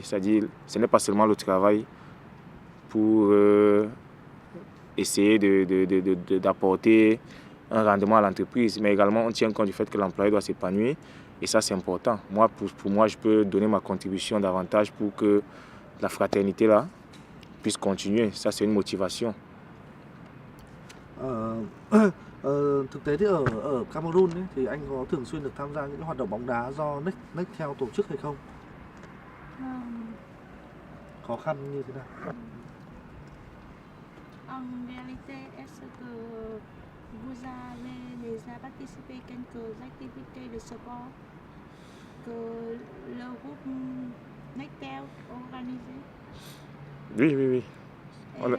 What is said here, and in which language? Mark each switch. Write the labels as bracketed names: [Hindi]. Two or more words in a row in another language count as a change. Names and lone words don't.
[French] C'est-à-dire, ce n'est pas seulement le travail pour essayer d'apporter un rendement à l'entreprise, mais également on tient compte du fait que l'employé doit s'épanouir et ça c'est important. Moi, pour moi, je peux donner ma contribution davantage pour que la fraternité là puisse continuer. Ça c'est une motivation. [Vietnamese] Thực tế thì ở Cameroon ấy, thì anh có thường xuyên được tham gia những cái hoạt động bóng đá do Nextel tổ chức hay không? Khó khăn như thế nào? [French] En réalité, est-ce que vous avez déjà participé à quelques activités de sport que le groupe Nectel organisé? Oui, oui, oui. Et On a-